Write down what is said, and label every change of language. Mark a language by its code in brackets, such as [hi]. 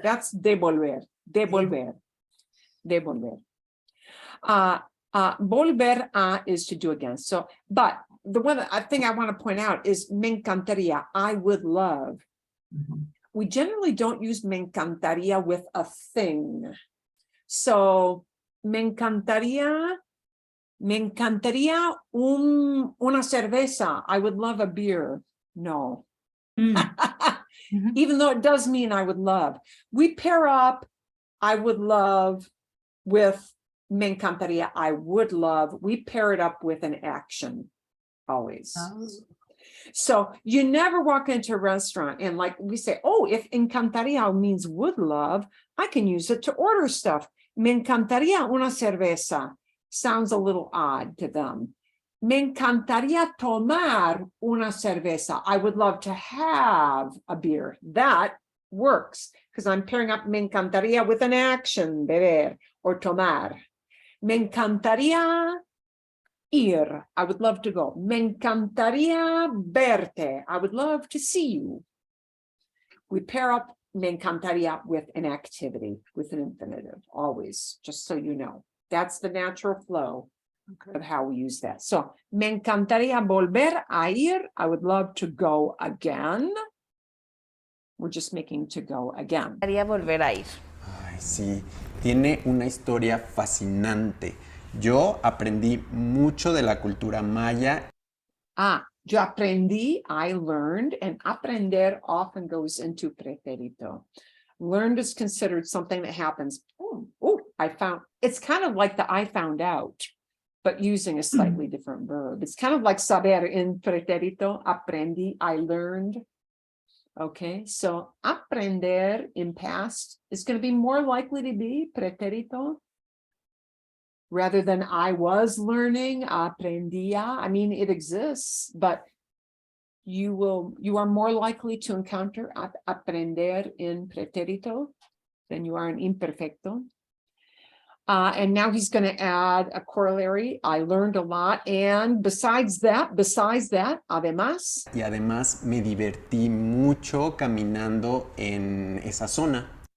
[en] That's devolver. Devolver. Volver a is to do again. So, but the one thing I want to point out is me encantaría, I would love. We generally don't use me encantaría with a thing. [es] So, me encantaría una cerveza. [en] I would love a beer. No. Even though it does mean I would love. We pair up I would love with me encantaría, I would love. We pair it up with an action always. So you never walk into a restaurant and like we say, oh, if encantaría means would love, I can use it to order stuff. [es] Me encantaría una cerveza. [en] Sounds a little odd to them. [es] Me encantaría tomar una cerveza. [en] I would love to have a beer. That works because I'm pairing up me encantaría with an action, beber or tomar. [es] Me encantaría ir. [en] I would love to go. [es] Me encantaría verte. [en] I would love to see you. We pair up me encantaría with an activity, with an infinitive, always, just so you know. That's the natural flow of how we use that. [es] So, me encantaría volver a ir. [en] I would love to go again. We're just making to go again. [es] Haría volver a ir. Ay, sí, tiene una historia fascinante. Yo aprendí mucho de la cultura maya. [en] Yo aprendí, I learned, and aprender often goes into pretérito. Learned is considered something that happens. I found, it's kind of like the I found out, but using a slightly different verb. It's kind of like saber in pretérito, aprendí, I learned. Okay, so aprender in past is going to be more likely to be pretérito. rather than I was learning, aprendía. I mean, it exists, but you are more likely to encounter aprender in pretérito than you are in imperfecto. And now he's going to add a corollary. I learned a lot. And besides that, además. [es] Y además me divertí mucho caminando en esa zona.